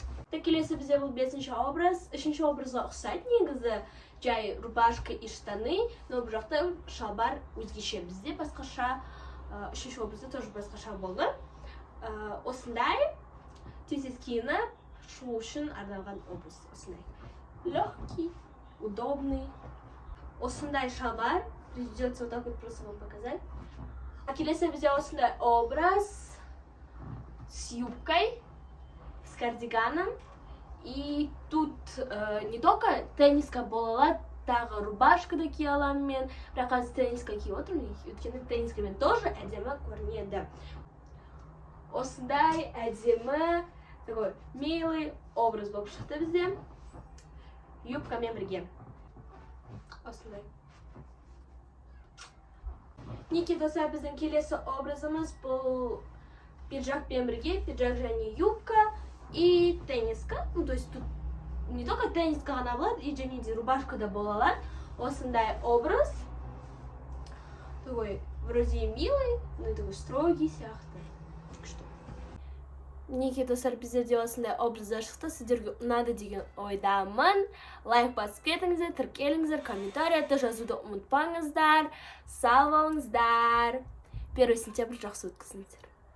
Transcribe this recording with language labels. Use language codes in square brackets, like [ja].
[kk] Так, келесі бізде бұл бесінші образ. Үшінші образға ұқсайды негізі. Жай рубашка [ru] и штаны, но [kk] бұл жақта шалбар өзгеше. Бізде басқаша, үшінші образда тоже басқаша болды. Осындай тез-тез киініп шығу үшін арналған образ. Осындай [ru] легкий, удобный. [kk] Осындай шалбар. [ru] Придется вот так вот просто вам показать. [kk] А келесі бізде осындай образ [ru] с юбкой, с кардиганом. И тут не только [kk] тенниска болала, тағы рубашка да кие аламын мен. Бірақ қазір тенниска киіп отырмын, өйткені теннискамен тоже әдемі көрінеді. Осындай әдемі, [ru] такой милый [kk] образ болып шықты бізде. Юбкамен бірге. Осындай. Неке достар, біздің келесі образымыз бұл пиджакпен бірге, пиджак және юбка. [ru] И тенниска, ну то есть тут не только тенниска [kk] ғана болады, [ru] и [kk] және де рубашка да бола алады. Осындай образ. [ru] Такой вроде милый, но и такой строгий сияқты. [kk] Неке достар, біздерде осындай образдар шықты. Сіздерге ұнады деген ойдамын. Лайк басып кетіңіздер, тіркеліңіздер, комментарияда жазуды ұмытпаңыздар. Сау болыңыздар. 1 сентябрь жақсы өткізіңіздер.